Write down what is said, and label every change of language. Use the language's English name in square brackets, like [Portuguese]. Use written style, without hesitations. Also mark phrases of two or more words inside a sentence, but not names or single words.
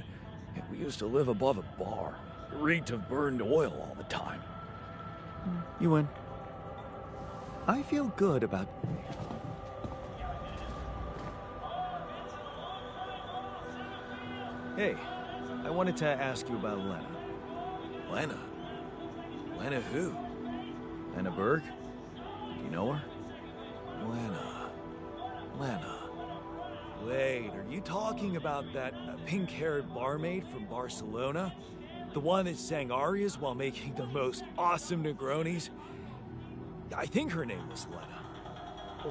[English] We used to live above a bar. It reeked of burned oil all the time. You win. I feel good about... Hey, I wanted to ask you about Lena. Lena? Lena who? Lena Berg? Do you know her? Lena. Wait, are you talking about that pink-haired barmaid from Barcelona? The one that sang arias while making the most awesome Negronis? I think her name was Lena.